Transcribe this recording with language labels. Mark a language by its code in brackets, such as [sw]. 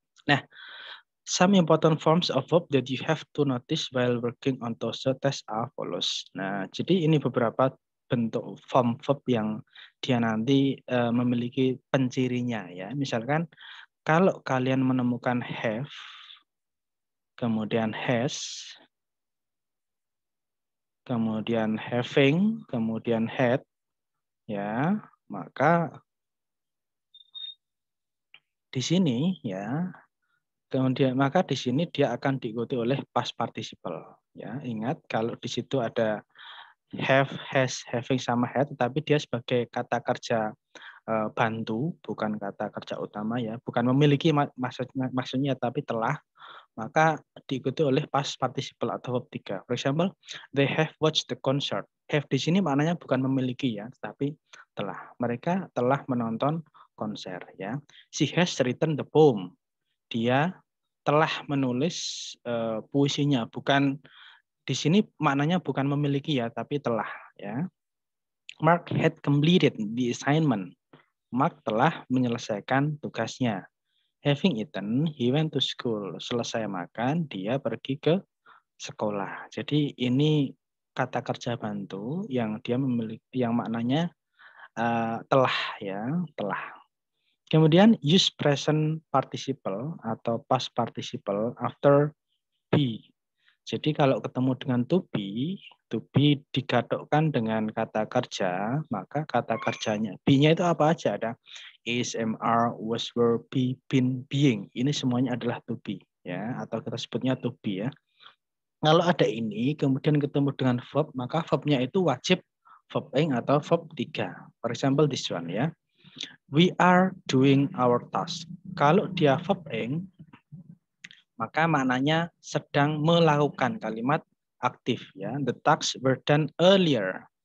[en] Nah, some important forms of verb that you have to notice while working on TOEFL test are follows. [id] Nah, jadi ini beberapa bentuk form verb yang dia nanti memiliki pencirinya ya. Misalkan kalau kalian menemukan have, kemudian has, kemudian having, kemudian had, ya, maka di sini ya Kemudian maka di sini dia akan diikuti oleh past participle. Ya, ingat kalau di situ ada have, has, having sama had, tetapi dia sebagai kata kerja bantu, bukan kata kerja utama ya, bukan memiliki maksudnya tapi telah, maka diikuti oleh past participle atau verb 3. [en] For example, they have watched the concert. [id] Have di sini maknanya bukan memiliki ya, tetapi telah. Mereka telah menonton konser ya. [en] She has written the poem. [id] Dia telah menulis puisinya, bukan di sini maknanya bukan memiliki ya, tapi telah ya. [en] Mark had completed the assignment. [id] Mark telah menyelesaikan tugasnya. [en] Having eaten, he went to school. [id] Selesai makan, dia pergi ke sekolah. Jadi ini kata kerja bantu yang dia memiliki, yang maknanya telah ya, telah. [en] Kemudian use present participle atau past participle after be. [id] Jadi kalau ketemu dengan to be digadukkan dengan kata kerja, maka kata kerjanya. Be-nya itu apa aja? Ada is, am, are, was, were, be, been, being. Ini semuanya adalah to be. Ya, atau kita sebutnya to be ya. Kalau ada ini, kemudian ketemu dengan verb, maka verbnya itu wajib verb ing atau verb 3. [en] For example, this one ya. We are doing our task. [id] Kalau dia verb ing, maka maknanya sedang melakukan, kalimat aktif ya. [en] The tasks were done earlier.